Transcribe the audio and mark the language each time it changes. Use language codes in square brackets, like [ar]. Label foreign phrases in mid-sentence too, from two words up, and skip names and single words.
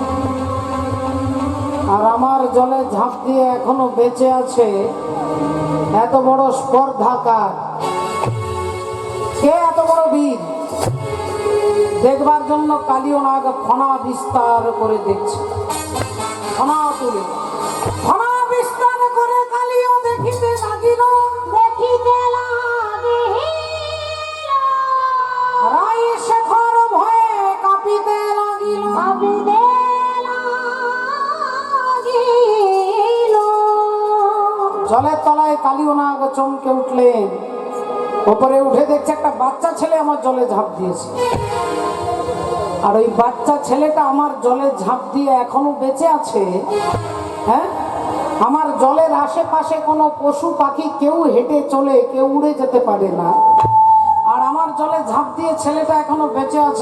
[bn] আর আমার জলে ঝাঁপ দিয়ে এখনো বেঁচে আছে, এত বড় স্পর্ধাকার কে? এত বড় বীর? দেখবার জন্য কালিও নাগ ফনা বিস্তার করে দেখছে, ফনা তুলে ফনা বিস্তার করে কালিও দেখিতে লাগিল, দেখিতে লাগিল রাই শেখর ভয়ে কাঁপিতে লাগিল, কাঁপিতে লাগিল। জলের তলায় কালিও নাগ চমকে উঠলেন। ওপরে উঠে দেখছে একটা বাচ্চা ছেলে আমার জলে ঝাঁপ দিয়েছে, আর ওই বাচ্চা ছেলেটা আমার জলে ঝাঁপ দিয়ে এখনো বেঁচে আছে। হ্যাঁ, আমার জলের আশেপাশে কোনো পশু পাখি কেউ হেঁটে চলে, কেউ উড়ে যেতে পারে না, আর আমার জলে ঝাঁপ দিয়ে ছেলেটা এখনো বেঁচে আছে।